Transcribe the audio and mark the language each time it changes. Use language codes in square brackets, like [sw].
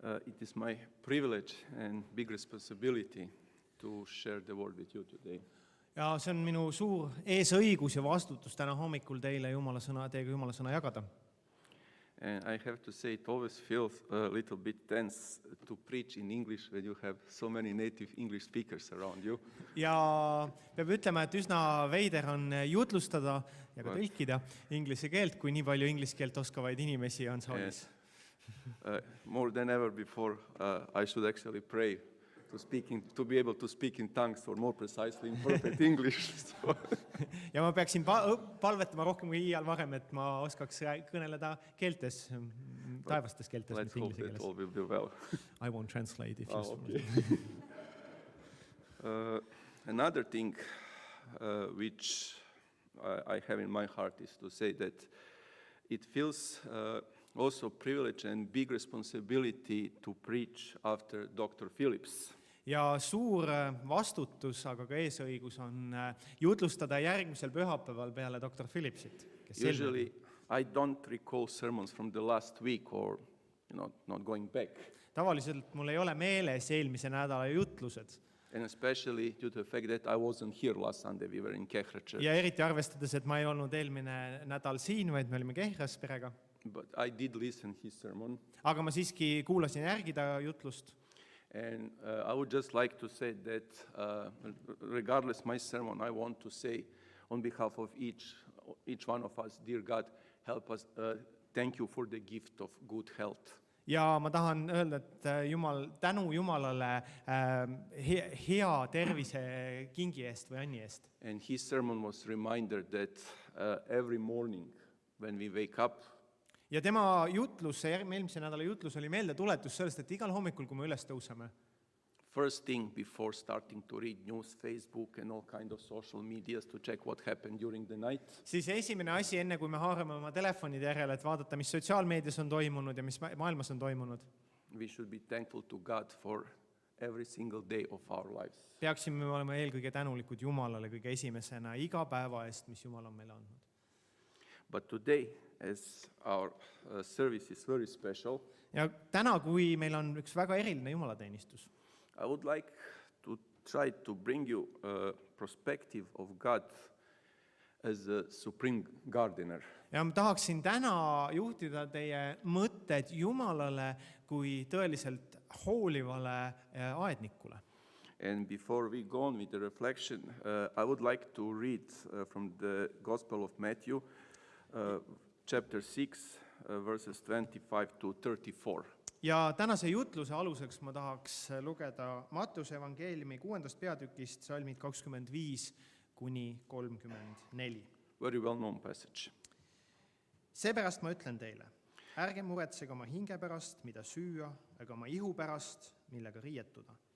[en] It is my privilege and big responsibility to share the word with you today. [et] Ja see on minu suur eesõigus ja vastutus täna hommikul teiega Jumala sõna jagada. [en] And I have to say, it always feels a little bit tense to preach in English when you have so many native English speakers around you. [et] Ja peab ütlema, et üsna veider on jutlustada ja ka tõlkida inglise keelt, kui nii palju inglise keelt oskavaid inimesi on saalis. [en] More than ever before, I should actually pray to be able to speak in tongues or more precisely in perfect English. So. [et] Ja ma peaksin palvetama rohkem kui iial varem, et ma oskaks kõneleda keeltes, taevastes keeltes, [en] Let's [et] mis [en] hope [et] inglise [en] that [et] keeles. [en] all will be well. I won't translate if Okay. Another thing which I have in my heart is to say that it feels also privilege and big responsibility to preach after Dr. Phillips. [et] Ja suur vastutus, aga ka eesõigus on jutlustada järgmisel pühapäeval peale Dr. Phillipsit, kes [en] Usually I don't recall sermons from the last week or not going back. [et] Tavaliselt mul ei ole meeles eelmise nädala jutlused. [en] And especially due to the fact that I wasn't here last Sunday, we were in Kehra church. [et] Ja eriti arvestades, et ma ei olnud eelmine nädal siin, vaid me olime Kehras perega. [en] But I did listen his sermon. [et] Aga ma siiski kuulasin järgi ta jutlust. [en] And I would just like to say that regardless my sermon, I want to say on behalf of each one of us, dear God, help us, thank you for the gift of good health. [et] Ja ma tahan öelda, et tänu Jumalale hea tervise kingi eest või anni eest. [en] And his sermon was a reminder that every morning when we wake up, [et] Ja tema jutlus, eelmise nädala jutlus oli meeldetuletus sellest, et igal hommikul, kui me üles tõuseme, [en] first thing before starting to read news, Facebook and all kind of social medias to check what happened during the night, [et] siis esimene asi, enne kui me haarame oma telefonide järele, et vaadata, mis sotsiaalmeedias on toimunud ja mis maailmas on toimunud, [en] we should be thankful to God for every single day of our lives. [et] peaksime olema eelkõige tänulikud Jumalale kõige esimesena iga päeva eest, mis Jumal on meile andnud. [en] But today, as our service is very special, [et] Ja täna, kui meil on üks väga eriline Jumalateenistus, [en] I would like to try to bring you a perspective of God as a supreme gardener. [et] ja ma tahaksin täna juhtida teie mõtted Jumalale kui tõeliselt hoolivale aednikule. [en] And before we go on with the reflection, I would like to read from the Gospel of Matthew, chapter 6, verses 25 to 34. [et] Ja tänase jutluse aluseks ma tahaks lugeda Mattuse evangeeliumi 6. peatükist salmid 25 kuni 34. [en] Very well-known passage. [et] Seepärast ma ütlen teile, ärge muretsege oma hinge pärast, mida süüa, ega oma ihu pärast, millega riietuda.